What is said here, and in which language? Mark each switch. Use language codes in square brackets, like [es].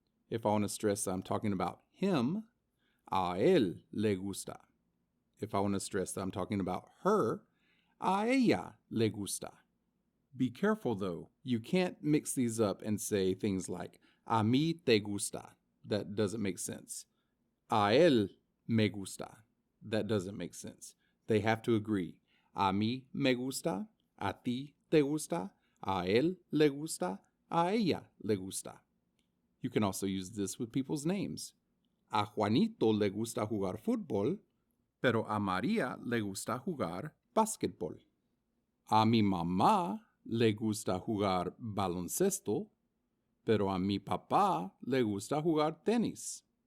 [en] If I want to stress that I'm talking about him, [es] a él le gusta. [en] If I want to stress that I'm talking about her, [es] a ella le gusta. [en] Be careful though, you can't mix these up and say things like [es] a mí te gusta. [en] That doesn't make sense. [es] A él me gusta. [en] That doesn't make sense. They have to agree. [es] A mí me gusta, a ti te gusta, a él le gusta, a ella le gusta. [en] You can also use this with people's names. [es] A Juanito le gusta jugar fútbol, pero a María le gusta jugar básquetbol. A mi mamá le gusta jugar baloncesto, pero a mi papá le gusta jugar tenis.